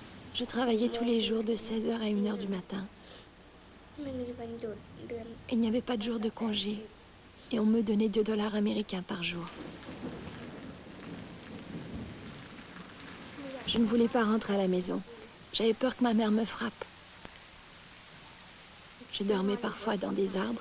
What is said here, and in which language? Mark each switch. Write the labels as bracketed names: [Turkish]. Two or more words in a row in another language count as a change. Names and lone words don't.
[French] Je travaillais tous les jours de 16h à 1h du matin. [Thai] ไม่มีวันหยุดเดือน [French] Il n'y avait pas de jour de congé. Et on me donnait 2 dollars américains par jour. Je ne voulais pas rentrer à la maison. J'avais peur que ma mère me frappe. Je dormais parfois dans des arbres.